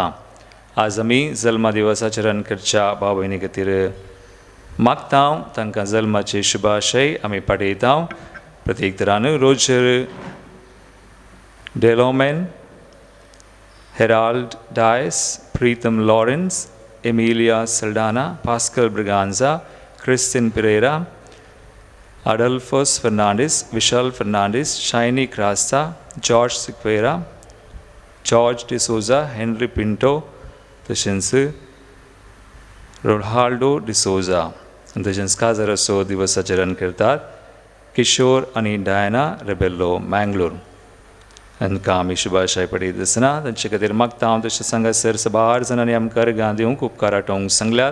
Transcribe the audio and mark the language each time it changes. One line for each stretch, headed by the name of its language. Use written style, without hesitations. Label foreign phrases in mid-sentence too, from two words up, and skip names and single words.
Konkani: आज आमी जल्मा दिवस आचरण करच्या बाबयनी खातीर मागतां तांकां जल्माचे शुभाशय आमी पाठयतां. प्रत्येक तरान रोजर डेलोमेन, हेराल्ड डायस, प्रीतम लॉरेंस, एमिलिया सल्डाना, पास्कल ब्रिगांजा, क्रिस्टिन पेरेरा, Adolfos Fernandes, Vishal Fernandes, Shiny Crasta, George Siqueira, George De Souza, Henry Pinto, तशेंच रोनाल्डो De Souza, तशेंच काजाराचो दिवस आचरण करतात. किशोर आनी डायना रेबेल्लो मँगलोर हांकां आमी शुभाशय पडयत आसतना तांचे खातीर मागता हांव तशें सांगासर साबार जाणांनी आमकां अर्गां दिवंक उपकार आठोवंक सांगल्यात.